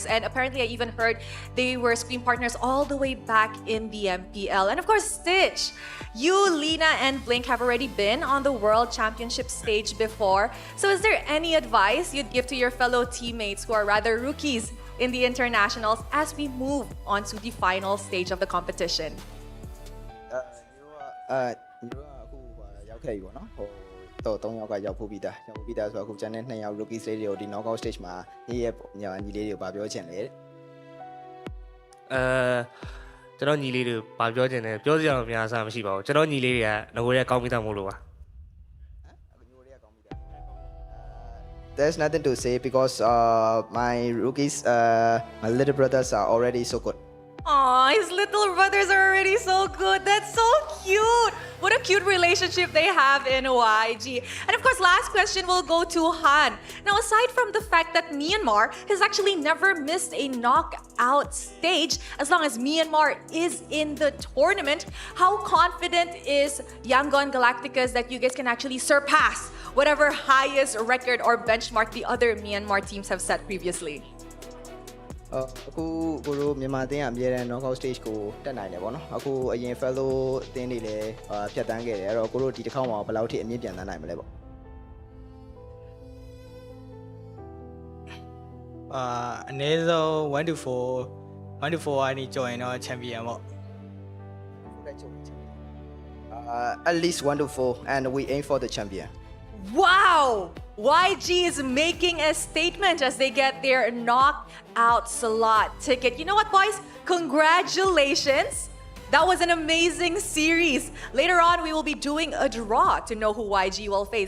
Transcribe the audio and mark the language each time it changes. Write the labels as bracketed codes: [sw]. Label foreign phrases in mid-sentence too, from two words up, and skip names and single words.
[en] And apparently I even heard they were scrim partners all the way back in the MPL. And of course, Stitch, you, Lena, and Blink have already been on the World Championship stage before. So is there any advice you'd give to your fellow teammates who are rather rookies in the internationals as we move on to the final stage of the competition? [my] ရောက်ခဲ့ပြီပေါ့နော်တော့3ယောက်ကရောက်ဖို့ပြီးသားဆိုတော့အခုကျန်တဲ့2ယောက် [en] rookie stage [my] တွေကိုဒီ [en] knockout stage [my] မှာညီလေးတွေကိုဗာပြောချင်လေ ကျွန်တော်ညီလေးတွေကိုဗာပြောချင်တယ်ပြောစရာတော့များစားမရှိပါဘူးကျွန်တော်ညီလေးတွေကငကိုရဲကောင်းပြီးသားမို့လို့ပါ [en] There's nothing to say because my rookies my little brothers are already so good. Aw, his little brothers are already so good. That's so cute. What a cute relationship they have in YG. And of course, last question will go to Han. Now, aside from the fact that Myanmar has actually never missed a knockout stage, as long as Myanmar is in the tournament, how confident is Yangon Galacticos that you guys can actually surpass whatever highest record or benchmark the other Myanmar teams have set previously? [my] အခုကိုတို့မြန်မာအသင်းကအမြဲတမ်း [en] knockout stage [my] ကိုတက်နိုင်တယ်ပေါ့နော်အခုအရင် fellow အသင်းတွေလည်းဖြတ်တန်းခဲ့တယ်အဲ့တော့ကိုတို့ဒီတစ်ခေါက်မှာဘယ်လောက်ထိအမြင့်ပြန်တန်းနိုင်မလဲပေါ့ အနည်းဆုံး [en] 1 to 4 [my] ကနေကြော်ရင်တော့ champion ပေါ့ [en] at least 1 to 4 and we aim for the champion Wow! YG is making a statement as they get their knockout slot ticket. You know what, boys? Congratulations! That was an amazing series. Later on, we will be doing a draw to know who YG will face.